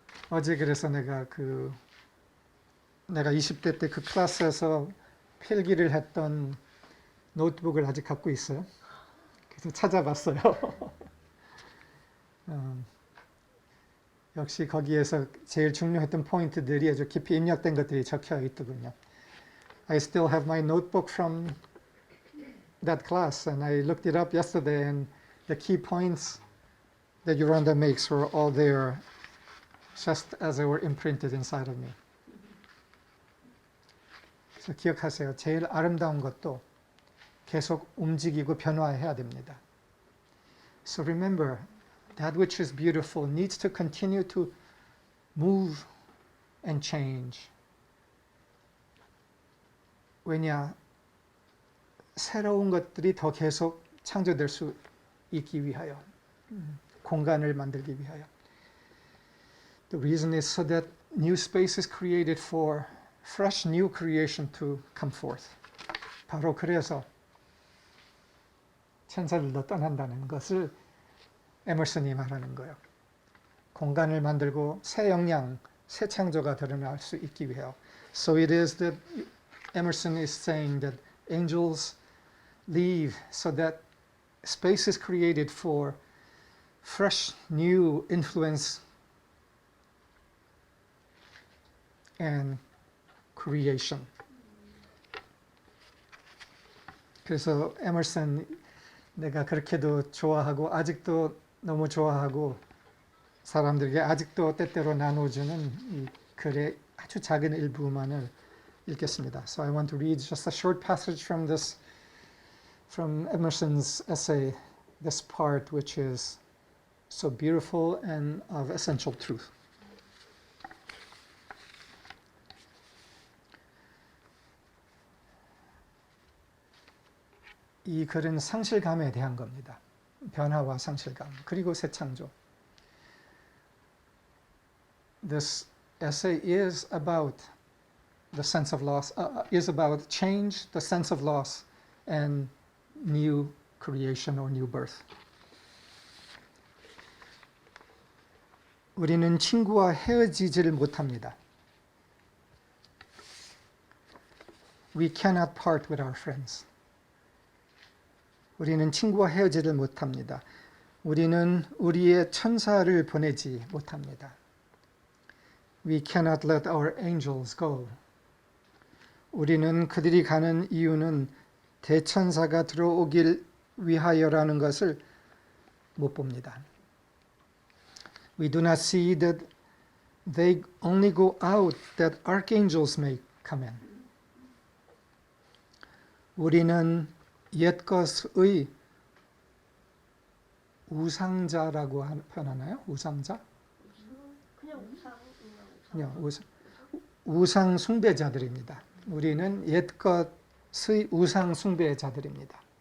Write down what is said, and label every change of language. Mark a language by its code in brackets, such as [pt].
[ko] 어제 그래서 내가 20대 때 그 클래스에서 필기를 했던 노트북을 아직 갖고 있어요. 그래서 찾아봤어요. 역시 거기에서 제일 중요했던 포인트들이 아주 깊이 입력된 것들이 적혀 있더군요. [en] I still have my notebook from that class, and I looked it up yesterday, and the key points that Yuranda makes were all there, just as they were imprinted inside of me. [ko] 그래서 기억하세요. 제일 아름다운 것도 계속 움직이고 변화해야 됩니다. [en] So remember, that which is beautiful needs to continue to move and change. [ko] 왜냐? 새로운 것들이 더 계속 창조될 수 있기 위하여, 공간을 만들기 위하여. [en] The reason is so that new space is created for fresh new creation to come forth. [ko] 바로 그래서 천사들도 떠난다는 것을 에머슨이 말하는 거예요. 공간을 만들고 새 역량, 새 창조가 드러날 수 있기 위해요. [en] So it is that Emerson is saying that angels leave so that space is created for fresh new influence and creation. [ko] 그래서 에머슨 내가 그렇게도 좋아하고 아직도 너무 좋아하고 사람들에게 아직도 때때로 나눠주는 이 글의 아주 작은 일부만을 읽겠습니다. [en] So I want to read just a short passage from Emerson's essay, this part which is so beautiful and of essential truth. [ko] 이 글은 상실감에 대한 겁니다. 변화와 상실감, 그리고 새 창조. [en] This essay is about the sense of loss, is about change, the sense of loss, and new creation or new birth. [ko] 우리는 친구와 헤어지지를 못합니다. [en] We cannot part with our friends. [ko] 우리는 친구와 헤어지를 못합니다. 우리는 우리의 천사를 보내지 못합니다. [en] We cannot let our angels go. [ko] 우리는 그들이 가는 이유는 대천사가 들어오길 위하여라는 것을 못 봅니다. [en] We do not see that they only go out that archangels may come in. [ko] 우리는 옛것의 우상자라고 표현하나요? 우상자? 그냥 우상 숭배자들입니다. 우리는 옛것의 우상 숭배자들입니다.